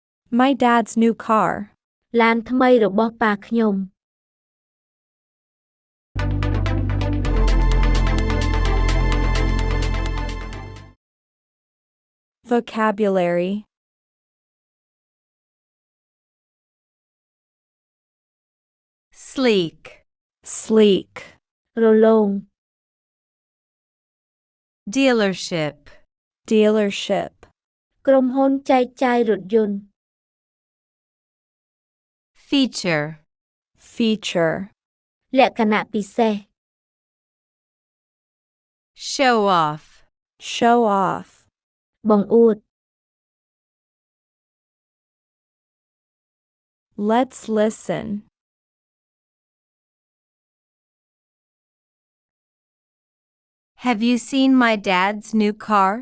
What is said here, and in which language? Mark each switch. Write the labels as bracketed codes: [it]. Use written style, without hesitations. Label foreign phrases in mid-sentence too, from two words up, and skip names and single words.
[en] My dad's new car. [km] ឡានថ្មីរបស់ប៉ាខ្ញុំ [en] Vocabulary. Sleek. Sleek. [km] រលោង [en] Dealership. Dealership. [km] ក្រុមហ៊ុនចែកចាយរថយន្ត [en] Feature. Feature. [km] លក្ខណៈពិសេស [en] Show off. Show off. [km] បង្អួត [en] Let's listen. Have you seen my dad's new car?